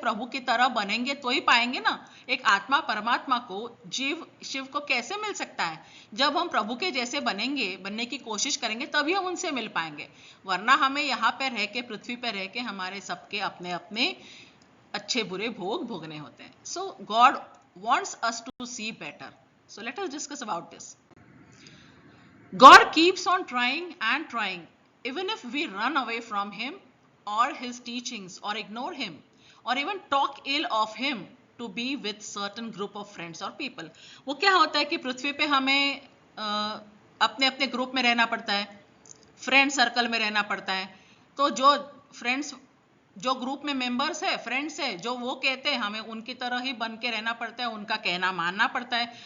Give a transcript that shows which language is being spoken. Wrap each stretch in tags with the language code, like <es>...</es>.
<hi>प्रभु की तरह बनेंगे तो ही पाएंगे ना। एक आत्मा परमात्मा को, जीव शिव को कैसे मिल सकता है? जब हम प्रभु के जैसे बनेंगे, बनने की कोशिश करेंगे, तभी हम उनसे मिल पाएंगे। वरना हमें यहाँ पे रह के, पृथ्वी पे रह के हमारे सबके अपने अपने अच्छे बुरे भोग भोगने होते हैं।</hi> <en>So God wants us to see better. So let us discuss about this. God keeps on trying and trying, even if we run away from Him or His teachings, or ignore Him, or even talk ill of Him to be with certain group of friends or people.</en> <hi>वो क्या होता है कि पृथ्वी पे हमें अपने अपने group में रहना पड़ता है, फ्रेंड सर्कल में रहना पड़ता है। तो जो फ्रेंड्स जो ग्रुप में मेंबर्स है, फ्रेंड्स है, जो वो कहते हैं हमें उनकी तरह ही बन के रहना पड़ता है, उनका कहना मानना पड़ता है।</hi>